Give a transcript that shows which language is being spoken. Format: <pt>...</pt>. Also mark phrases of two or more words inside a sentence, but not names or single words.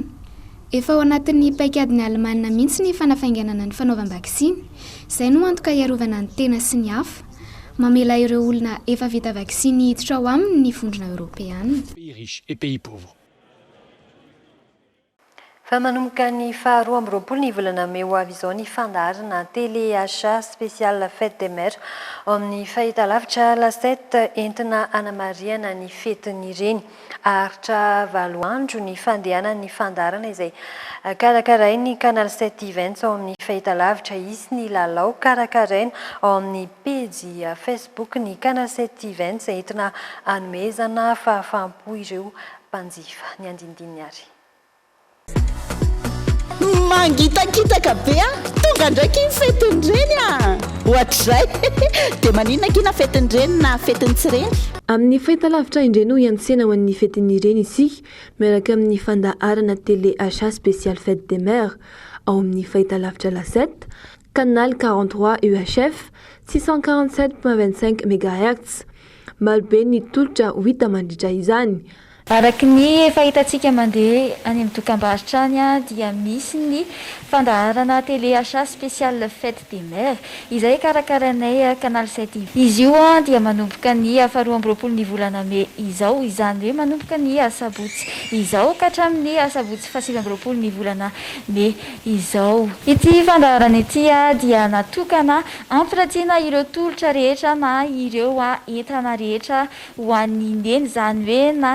<mg>Efa ao anatin'ny paikadiny Alemana mihitsy ny fanafainganana ny fanaovam-vakisiny. Izay no antoka iarovana ny tena sy ny hafa. Mamela ireo olona efa vita vakisiny hiditra ao aminy ny vondrona Eropeana. Fa manomboka ny faharoa amby roapolo ny volana Mey ho avy izao ny fandaharana</mg> <fr>téléachat spécial fête des mères</fr> <mg>ao amin'ny fahitalavitra lasety entina hanamariana ny fetin'ireny. Aharitra 7 andro ny fandehanan'ny fandaharana izay karakarainy Canal 7 Events ao amin'ny fahitalavitra. Izy ny lalao karakaraina ao amin'ny pejy Facebook ny Canal 7 Events entina hanomezana fahafaham-po ireo mpanjifa. Ny andinindiny ary. Mangitakitaka be tonga ndraiky fetin'ireny ohatr'izay dia maninona kina fetin'ireny na fetin'ny tsireny. Amin'ny fahitalavitra indray no hiantsena ho an'ny fetin'ireny isika miaraka amin'ny fandaharana</mg> <fr>téléachat spécial fête des mères</fr> <mg>ao amin'ny fahitalavitra lasety canal 43 UHF 647.25 MHz. Marobe ny tolotra ho hita mandritra izany. Araky ny fahitantsika mandeha any amin'ny dokam-barotra any dia misy ny fandaharana</mg> <fr>téléachat spécial fête des mères</fr> <mg>izay karakaranay Canal 7. Izy io dia manomboka ny 12 ny volana Mey izao, izany hoe manomboka ny sabotsy izao ka hatramin'ny sabotsy 7 ny volana Mey izao. Ity fandaharana ity dia natokana ampiratiana ireo tolotra rehetra na ireo entana rehetra ho an'ny neny, izany hoe na</mg>